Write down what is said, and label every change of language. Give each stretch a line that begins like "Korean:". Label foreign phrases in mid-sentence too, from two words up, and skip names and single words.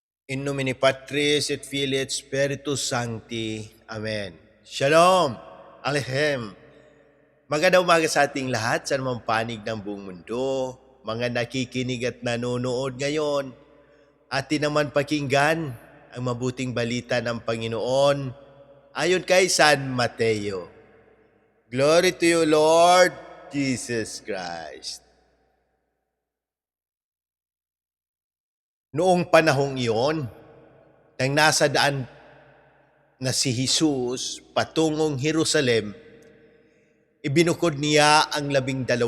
Latin: In nomine Patris et Filii et Spiritus Sancti.
Hebrew: Amen. Shalom. Aleichem.
Filipino: Magandang umaga sa ating lahat sa namang panig ng buong mundo. Mga nakikinig at nanonood ngayon. Atin naman pakinggan ang mabuting balita ng Panginoon ayon kay San Mateo.
English: Glory to you, Lord Jesus Christ.
Filipino: Noong panahong iyon, nang nasa daan na si Jesus patungong Jerusalem, ibinukod niya ang 12.